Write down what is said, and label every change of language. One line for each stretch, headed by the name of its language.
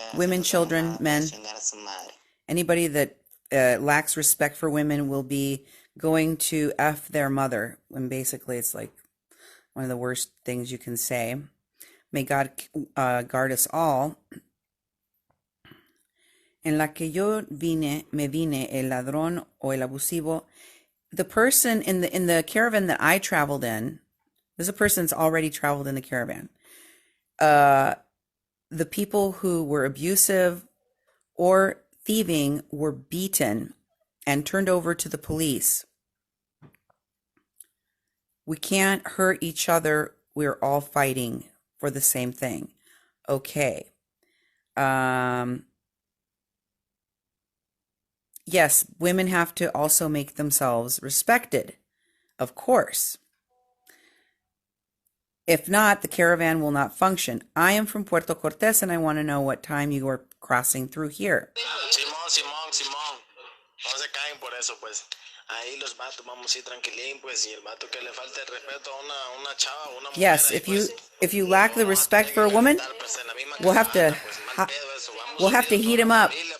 English: Women, children, men. Anybody that lacks respect for women will be going to F their mother, when basically it's like one of the worst things you can say. May God guard us all.
Spanish: En la que yo me vine, el ladrón o el abusivo.
English: The person in the caravan that I traveled in, there's a person that's already traveled in the caravan. The people who were abusive or thieving were beaten and turned over to the police. We can't hurt each other. We're all fighting for the same thing. Okay. Yes, women have to also make themselves respected, of course. If not, the caravan will not function. I am from Puerto Cortés and I want to know what time you are crossing through here.
Spanish: Simón. No se caen por eso, pues. Ahí los vatos vamos a ir tranquilín, pues, y el vato que le falta el respeto a una chava, una mujer.
English: Yes, if you lack the respect for a woman, we'll have to heat him up.